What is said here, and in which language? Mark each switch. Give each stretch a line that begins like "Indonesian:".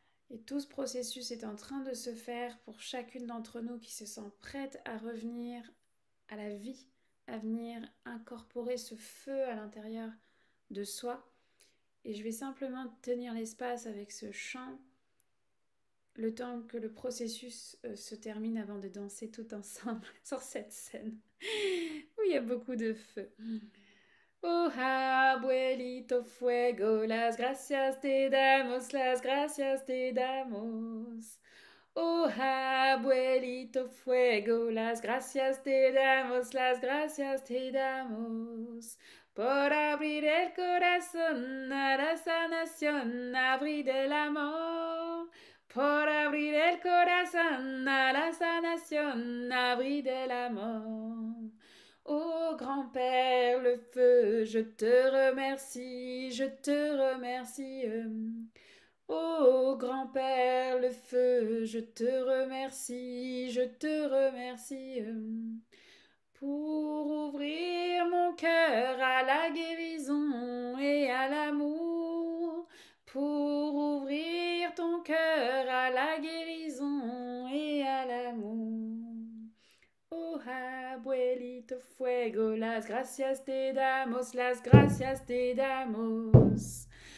French: Et tout ce processus est en train de se faire pour chacune d'entre nous qui se sent prête à revenir à la vie, à venir incorporer ce feu à l'intérieur de soi. Et je vais simplement tenir l'espace avec ce chant le temps que le processus se termine avant de danser tout ensemble sur cette scène où il y a beaucoup de feu.
Spanish: Oh, abuelito fuego, las gracias te damos, las gracias te damos. Oh, abuelito fuego, las gracias te damos, las gracias te damos. Por abrir el corazón a la sanación, abrir el amor. Por abrir el corazón a la sanación, abrir el amor.
French: Ô grand-père, le feu, je te remercie, je te remercie. Ô grand-père, le feu, je te remercie, je te remercie. Pour ouvrir mon cœur à la guérison et à l'amour. Pour ouvrir ton cœur à la guérison et à l'amour.
Spanish: Oh, abuelito fuego, las gracias te damos, las gracias te damos.